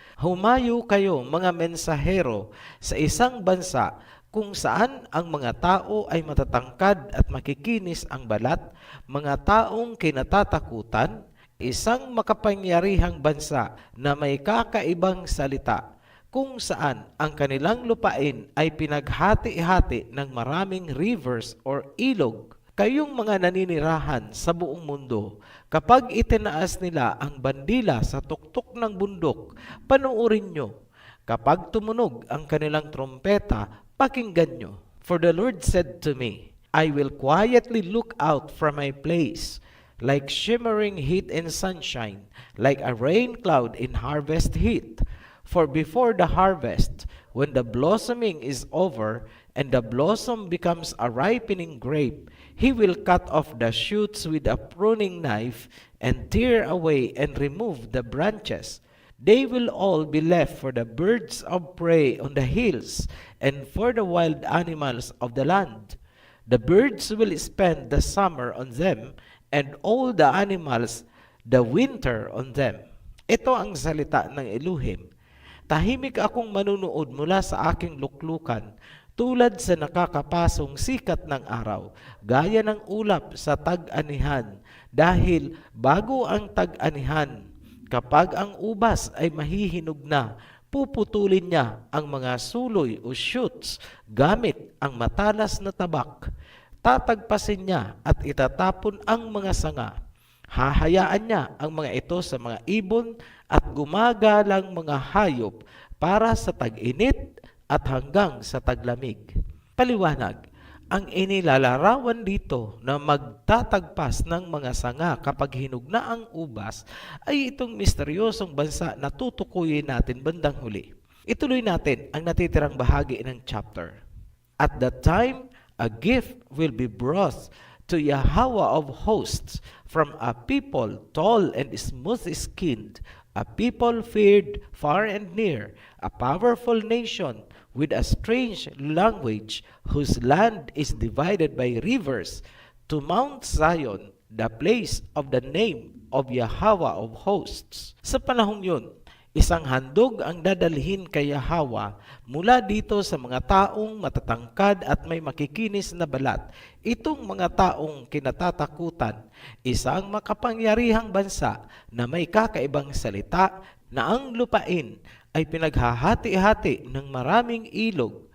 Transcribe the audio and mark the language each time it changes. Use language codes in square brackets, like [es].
[tl] Humayo kayo, mga mensahero, sa isang bansa kung saan ang mga tao ay matatangkad at makikinis ang balat, mga taong kinatatakutan, isang makapangyarihang bansa na may kakaibang salita, kung saan ang kanilang lupain ay pinaghati-hati ng maraming [en] rivers or [tl] ilog. Kayong mga naninirahan sa buong mundo, kapag itinaas nila ang bandila sa tuktok ng bundok, panuorin nyo. Kapag tumunog ang kanilang trompeta, pakinggan nyo. [en] For the Lord said to me, I will quietly look out from my place, like shimmering heat in sunshine, like a rain cloud in harvest heat. For before the harvest, when the blossoming is over, and the blossom becomes a ripening grape, He will cut off the shoots with a pruning knife, and tear away and remove the branches. They will all be left for the birds of prey on the hills, and for the wild animals of the land. The birds will spend the summer on them, and all the animals the winter on them. [tl] Ito ang salita ng Elohim. Tahimik akong manunood mula sa aking luklukan, tulad sa nakakapasong sikat ng araw, gaya ng ulap sa tag-anihan, dahil bago ang tag-anihan, kapag ang ubas ay mahihinog na, puputulin niya ang mga suloy o shoots gamit ang matalas na tabak. Tatagpasin niya at itatapon ang mga sanga. Hahayaan niya ang mga ito sa mga ibon at gumagalang mga hayop para sa tag-init at hanggang sa taglamig. Paliwanag, ang inilalarawan dito na magtatagpas ng mga sanga kapag hinog na ang ubas ay itong misteryosong bansa na tutukuyin natin bandang huli. Ituloy natin ang natitirang bahagi ng chapter. [en] At that time, a gift will be brought to Yahweh of hosts from a people tall and smooth-skinned, a people feared far and near, a powerful nation with a strange language, whose land is divided by rivers, to Mount Zion, the place of the name of Yahweh of hosts. [tl] Sa panahong yun, isang handog ang dadalhin kay Yahweh mula dito sa mga taong matatangkad at may makikinis na balat. Itong mga taong kinatatakutan, isang makapangyarihang bansa na may kakaibang salita na ang lupain ay pinaghahati-hati ng maraming ilog.